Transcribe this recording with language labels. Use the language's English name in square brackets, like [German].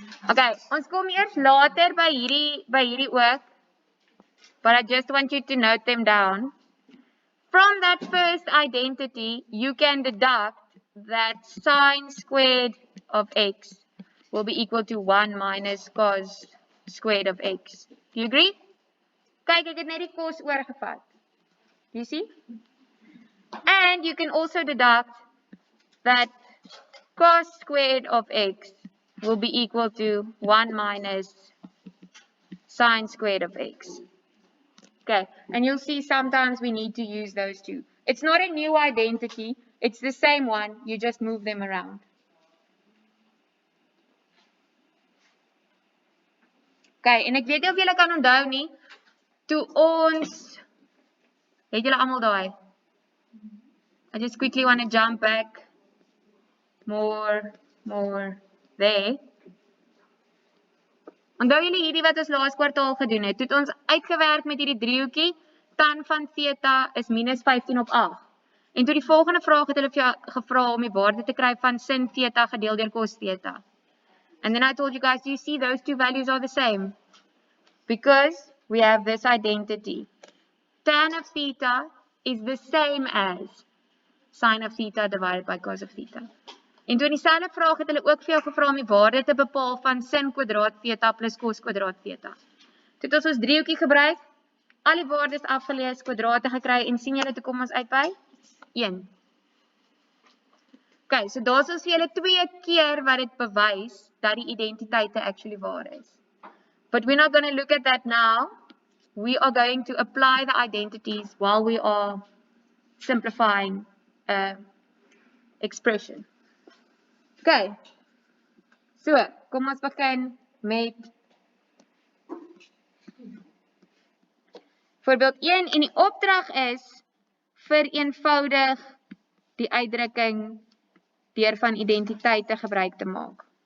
[Afrikaans] Okay, ons kom eers later by hierdie ook. [English] But I just want you to note them down. From that first identity, you can deduct that sine squared of x will be equal to 1 minus cos squared of x. Do you agree? [Afrikaans] Kyk, ek het net die cos oorgevat. [English] Do you see? And you can also deduct that cos squared of x will be equal to 1 minus sine squared of x. Okay, and you'll see sometimes we need to use those two. It's not a new identity, it's the same one, you just move them around. [Afrikaans] Okay, en ek weet nie of julle kan onthou nie, toe ons, het julle almal daai? [English] I just quickly want to jump back more there. [Afrikaans] Onthou julle hierdie wat ons laas kwartaal gedoen het, het ons uitgewerk met hierdie driehoekie, tan van theta is minus 15 op 8. En toe die volgende vraag het hulle vir jou gevra om die waarde te kry van sin theta gedeel deur cos theta. [English] And then I told you guys, do you see those two values are the same? Because we have this identity. Tan of theta is the same as sine of theta divided by cos of theta. [Afrikaans] En toe in dieselfde vraag het hulle ook vir jou gevra om die waarde te bepaal van sin kwadraat theta plus cos kwadraat theta. Toe het ons driehoekie gebruik, al die waardes afgelees, kwadrate gekry en sien julle toe kom ons uit by 1. Okay, so daar is vir julle 2 keer wat dit bewys dat die identiteite actually waar is. [English] But we're not going to look at that now. We are going to apply the identities while we are simplifying expression. [Afrikaans] Okay, so kom ons begin met voorbeeld 1 en die opdrag is vereenvoudig die uitdrukking deur van identiteite gebruik te maak.